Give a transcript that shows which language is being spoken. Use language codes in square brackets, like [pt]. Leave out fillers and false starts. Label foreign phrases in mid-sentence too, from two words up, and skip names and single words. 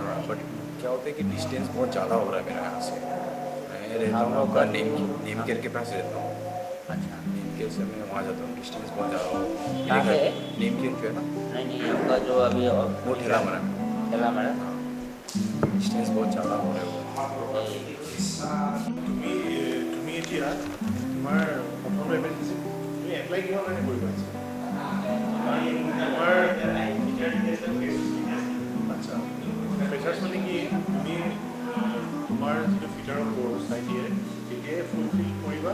[hi] हाँ, बट क्या होता है कि डिस्टेंस बहुत ज़्यादा हो रहा है मेरा यहाँ से। मैं रहता हूँ आपका नीम केयर के पास रहता हूँ। अच्छा, नीम केयर से मैं वहाँ जाता हूँ, डिस्टेंस बहुत ज़्यादा हो। कहाँ पे है? नीम केयर पे है ना, नहीं आपका जो अभी वो ठेलामारा में। ठेलामारा। हाँ, डिस्टेंस बहुत ज़्यादा हो रहा है वो। [as] তুমি এতিয়া তোমাৰ প্ৰথম এপ্ৰেণ্টিছ তুমি এপ্লাই কিহৰ কাৰণে কৰিব পাৰিছা? আচ্ছা, ফ্ৰেচাৰ্ছ মানে কি তুমি তোমাৰ যিটো ফিটাৰৰ কোৰ্ছ ITI তেতিয়াই ফুলফিল কৰিবা।